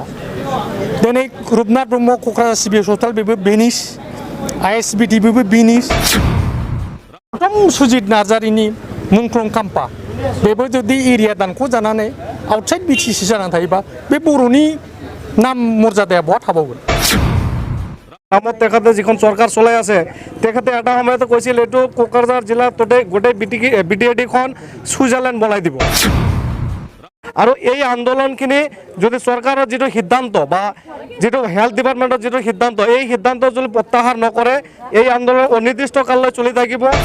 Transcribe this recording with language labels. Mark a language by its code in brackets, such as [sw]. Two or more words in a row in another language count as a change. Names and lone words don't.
[brx] दिनै रुपनाथ ब्रह्म क'क्राझार सिभिल हस्पिटाल बेबो बेनिस, आइएसबिटि बेबो बेनिस। सुजित नार्जारिनि मुंख्लं खाम्फा बेबो जुदि एरिया दानख' जानानै आउटसाइड बिटिसि जानानै थायोबा बे बर'नि नाम मर्यादाया बहा थाबावगोन? [as] নামত তেখেতে যিখন চৰকাৰ চলাই আছে তেখেতে এটা সময়তে কৈছিল এইটো কোকৰাঝাৰ জিলাৰ গোটেই বিটিএডিখন ছুইজাৰলেণ্ড বনাই দিব। আৰু এই আন্দোলনখিনি যদি চৰকাৰৰ যিটো সিদ্ধান্ত বা যিটো [en] health department [as] যিটো সিদ্ধান্ত এই সিদ্ধান্ত যদি প্ৰত্যাহাৰ নকৰে এই আন্দোলন অনিৰ্দিষ্ট কাললৈ চলি থাকিব।